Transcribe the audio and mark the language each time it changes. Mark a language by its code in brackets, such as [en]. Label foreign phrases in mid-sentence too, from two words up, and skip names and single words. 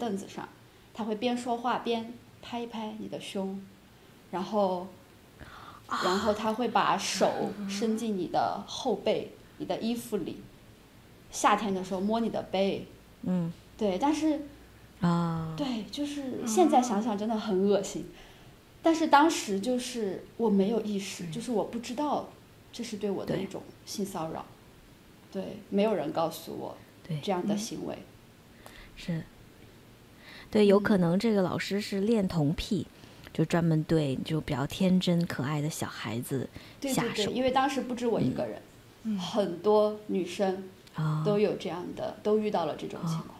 [zh] 凳子上，他會邊說話邊拍一拍你的胸，然後他會把手伸進你的後背，你的衣服裡，夏天的時候摸你的背，對，但是對，就是現在想想真的很惡心，但是當時就是我沒有意識，就是我不知道這是對我的一種性騷擾，對，沒有人告訴我這樣的行為，是，對，有可能這個老師是戀童癖，就專門對就比較天真可愛的小孩子下手。对，因為當時不止我一個人，很多女生都有這樣的，都遇到了這種情況。